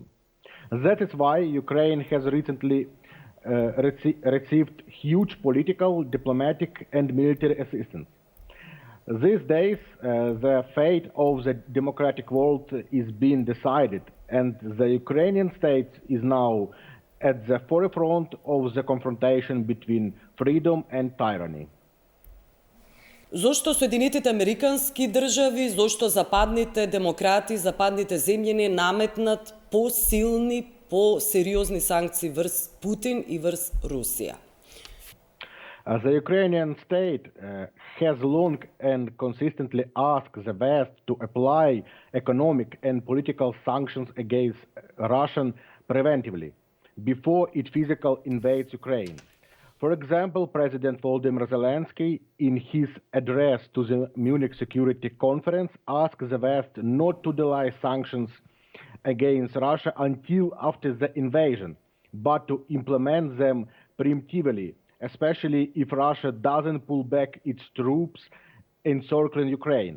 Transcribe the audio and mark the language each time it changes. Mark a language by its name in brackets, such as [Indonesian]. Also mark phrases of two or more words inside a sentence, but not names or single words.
[English] That is why Ukraine has recently received huge political, diplomatic, and military assistance. These days, the fate of the democratic world is being decided, and the Ukrainian state is now at the forefront of the confrontation between freedom and tyranny. [Macedonian] Зошто Соединетите Американски држави, зошто западните демократи, западните земји не наметнат посилни, по-сериозни санкции врз Путин и врз Русија? [English] The Ukrainian state has long and consistently asked the West to apply economic and political sanctions against Russia preventively before it physically invades Ukraine. For example, President Volodymyr Zelensky, in his address to the Munich Security Conference, asked the West not to delay sanctions against Russia until after the invasion, but to implement them preemptively, especially if Russia doesn't pull back its troops encircling Ukraine.